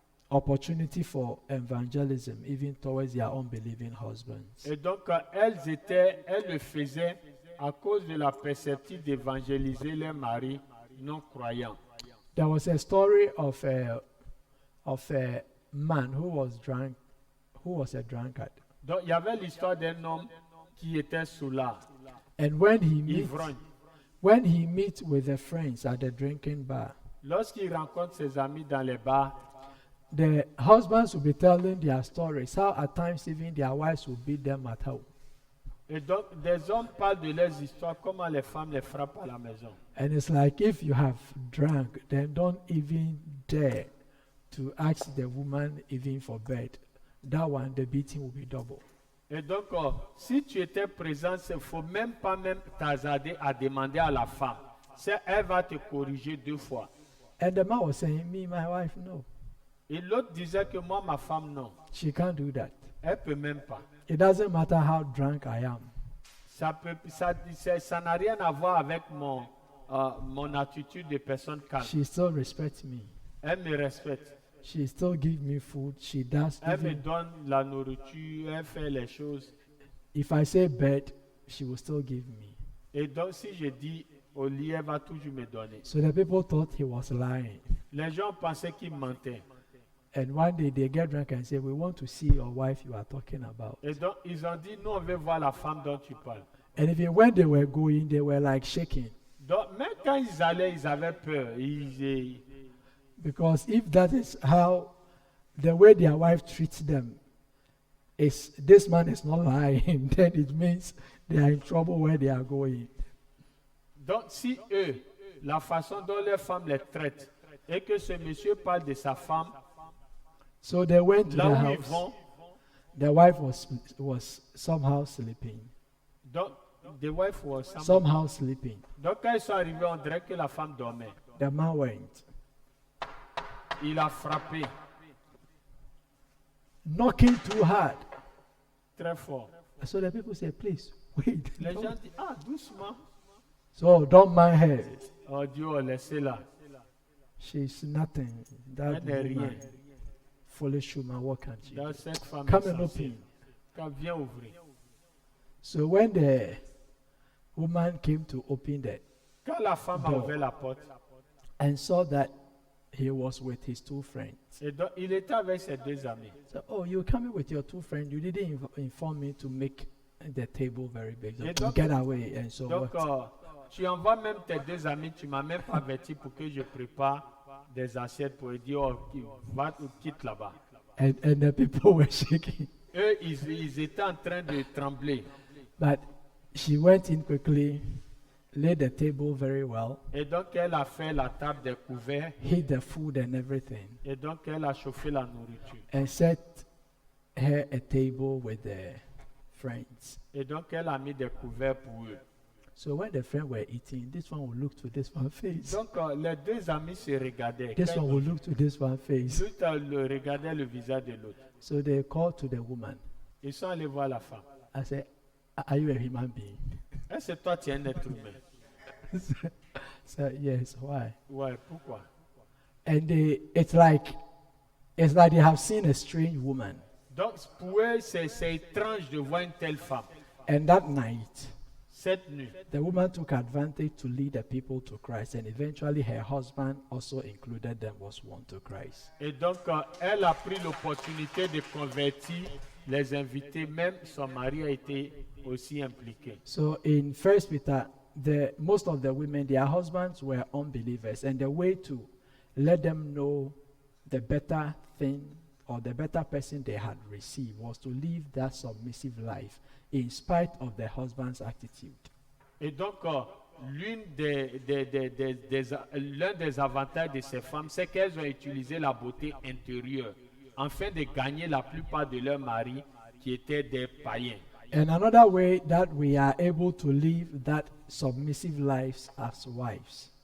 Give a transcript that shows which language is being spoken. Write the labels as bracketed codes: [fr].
[en] opportunity for evangelism, even towards their unbelieving husbands. [fr] Et donc, elles le faisaient à cause de la perspective d'évangéliser leurs maris non croyants. [en] There was a story of a man who was a drunkard. [fr] Donc, il y avait l'histoire d'un homme qui était soulard, [en] And when [fr] ivrogne. [en] he meets with the friends at the drinking bar, [fr] Lorsqu'il rencontre ses amis dans les bars, [en] the husbands will be telling their stories, how at times even their wives will beat them at home. [fr] et donc des hommes parlent de leurs histoires, comment les femmes les frappent à la maison. [en] And it's like, if you have drunk, then don't even dare to ask the woman even for bed. That one, the beating will be double. [fr] Et donc, si tu étais présent, il ne faut même pas t'hasarder à demander à la femme. Elle va te corriger 2 fois. [en] And the man was saying, me, my wife, no. [fr] Et l'autre disait que moi, ma femme, non. [en] She can't do that. [fr] Elle ne peut même pas. [en] It doesn't matter how drunk I am. [fr] Ça n'a rien à voir avec mon attitude de personne calme. [en] She still respects me. [fr] Elle me respecte. [en] She still gives me food. She does. [fr] Elle me [en] Even [fr] donne la nourriture, elle fait les choses. [en] if I say bed, she will still give me. [fr] Et donc, si je dis au lit, elle va toujours me donner. [en] So the people thought he was lying. [fr] Les gens pensaient qu'il mentait. [en] And one day they get drunk and say, we want to see your wife you are talking about. [fr] Et donc, ils ont dit, nous, on veut voir la femme dont tu parles. [en] And even when they were going, they were like shaking. [fr] Donc, même quand ils allaient, ils avaient peur. [en] Because if that is how, the way their wife treats them, is this man is not lying, then it means they are in trouble where they are going. [fr] Donc, si eux, la façon dont leur femme les traite, et que ce monsieur parle de sa femme, [en] So they went to [fr] là [en] the [fr] où ils [en] house. [fr] vont, [en] The wife was somehow sleeping. [fr] donc, [en] the wife was Somehow sleeping. [fr] Donc, quand ils sont arrivés, on dirait que la femme dormait. [en] The man went, [fr] Il a frappé [en] knocking too hard. [fr] très fort. [en] So the people say, please, wait. [fr] Les [en] don't- [fr] gens disent, ah, doucement. [en] So don't mind her. [fr] Oh Dieu, laissez-la. [en] She's nothing. That [fr] Elle n'est rien. [en] woman, foolish woman, what can she do? [fr] Donc, cette femme [en] Come [fr] est [en] and [fr] censée. [en] open. [fr] Quand viens ouvrir. [en] So when the woman came to open the [fr] Quand la femme a [en] Door. [fr] ouvert la porte, [en] and saw that he was with his 2 friends. [fr] et donc, il était avec ses 2 amis. [en] So, oh, you're coming with your 2 friends. You didn't inform me to make the table very big. So [fr] Et [en] to [fr] donc- [en] get away and so [fr] Donc, [en] what? [fr] tu envoies même tes 2 amis, tu m'as même pas averti pour que je prépare des assiettes pour dire, oh, va ou quitte là-bas. [en] And the people were shaking. [fr] Eux, ils étaient en train de trembler. [en] But she went in quickly, laid the table very well, [fr] Et donc, elle a fait la table des couverts. [en] hid the food and everything, [fr] Et donc, elle a chauffé la nourriture. [en] and set her a table with the friends. [fr] Et donc, elle a mis des couverts pour eux. [en] So when the friends were eating, this one will look to this one face. [fr] Donc, les 2 amis se regardaient. [en] This [fr] Quand [en] one will look to this one face. [fr] ils regardaient le visage de l'autre. [en] So they called to the woman. [fr] Ils sont allés voir la femme. [en] I said, are you a human being? [fr] Est-ce que toi, tu es un être humain? [en] So yes, why? [fr] Ouais, pourquoi? [en] And it's like they have seen a strange woman. [fr] Donc, pour eux, c'est étrange de voir une telle femme. [en] And that night, [fr] Cette nuit, [en] the woman took advantage to lead the people to Christ, and eventually her husband also included them, was won to Christ. [fr] et donc, elle a pris l'opportunité de convertir les invités. Même son mari a été aussi impliqué. [en] So in First Peter, most of the women, their husbands were unbelievers, and the way to let them know the better thing or the better person they had received was to live that submissive life in spite of the husband's attitude. [fr] Et donc, l'un des avantages de ces femmes, c'est qu'elles ont utilisé la beauté intérieure afin de gagner la plupart de leurs maris qui étaient des païens. [en] And another way that we are able to live that submissive lives as wives.